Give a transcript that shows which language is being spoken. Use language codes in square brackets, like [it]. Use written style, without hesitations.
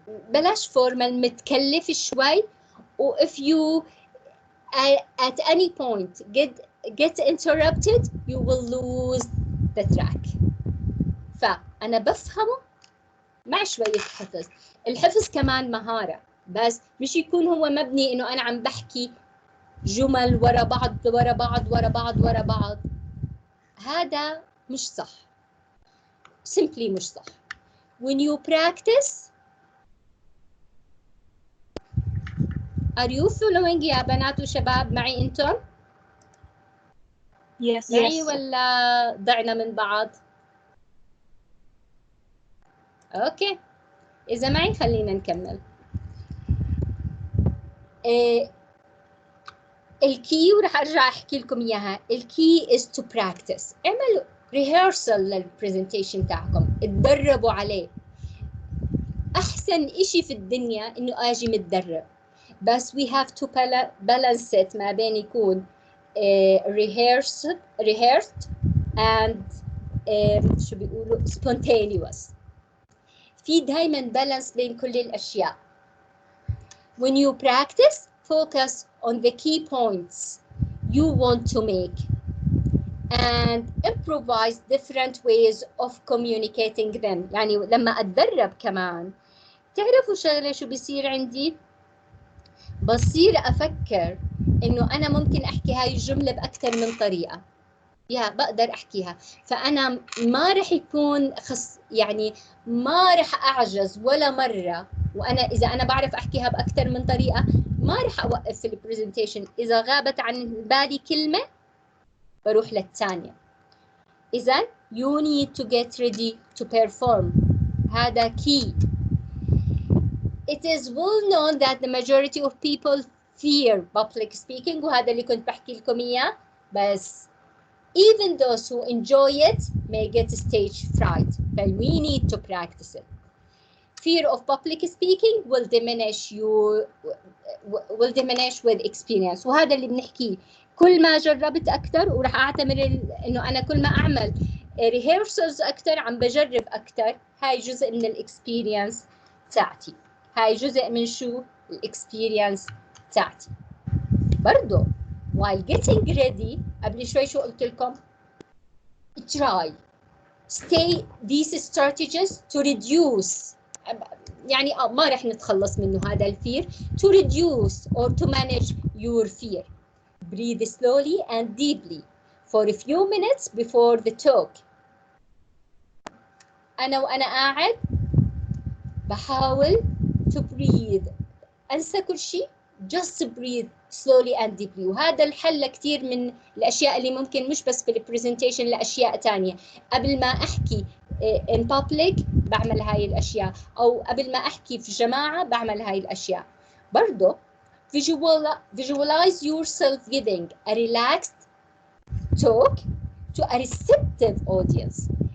[ar] بلاش formal، متكلف شوي. [en] و if you at any point get interrupted, you will lose the track. [ar] فأنا بفهمه مع شوية حفظ. الحفظ كمان مهارة، بس مش يكون هو مبني إنه أنا عم بحكي جمل ورا بعض ورا بعض ورا بعض ورا بعض. هذا مش صح، simply مش صح. [en] When you practice، are you following [ar] يا بنات وشباب معي أنتم؟ [en] Yes. [ar] معي ولا ضعنا من بعض؟ أوكي، إذا معي خلينا نكمل. الكي، ورح أرجع أحكي لكم إياها. [en] الكي is to practice. [ar] اعملوا rehearsal للبرزنتيشن تاعكم، اتدربوا عليه. أحسن إشي في الدنيا إنه أجي متدرب، بس [en] we have to balance it [ar] ما بين يكون [en] rehearsed and [ar] شو بيقولوا [en] spontaneous. [ar] في دايما بالانس بين كل الأشياء. [en] When you practice, focus on the key points you want to make and improvise different ways of communicating them. [ar] يعني لما أتدرب كمان تعرفوا شغلة شو بيصير عندي؟ بصير أفكر إنه أنا ممكن أحكي هاي الجملة بأكثر من طريقة، بقدر أحكيها. فأنا ما رح يكون يعني ما رح أعجز ولا مرة. وأنا إذا أنا بعرف أحكيها بأكثر من طريقة ما رح أوقف في البرزنتيشن. إذا غابت عن بالي كلمة بروح للثانية. [en] إذا you need to get ready to perform. هذا key. It is well known that the majority of people fear public speaking، [ar] وهذا اللي كنت بحكي لكم إياه. [en] بس even those who enjoy it may get stage fright, but we need to practice it. Fear of public speaking will diminish with experience. [ar] وهذا اللي بنحكيه. كل ما جربت أكثر، وراح أعتمر إنه أنا كل ما أعمل rehearsals أكثر عم بجرب أكثر. هاي جزء من الإكسبيرينس تاعتي. هاي جزء من شو الإكسبيرينس تاعتي. برضو while getting ready، قبل شوي شو قلت لكم؟ [en] try stay these strategies to reduce، [ar] يعني ما رح نتخلص منه هذا الفير. [en] to reduce or to manage your fear. Breathe slowly and deeply for a few minutes before the talk. [ar] وأنا قاعد بحاول [en] to breathe، [ar] أنسى كل شيء، [en] just breathe slowly and deeply. [ar] وهذا الحل كثير من الأشياء اللي ممكن مش بس بالبرزنتيشن، لأشياء تانية. قبل ما أحكي [en] in public [ar] بعمل هاي الأشياء، أو قبل ما أحكي في جماعة بعمل هاي الأشياء. [en] برضو visualize yourself giving a relaxed talk to a receptive audience.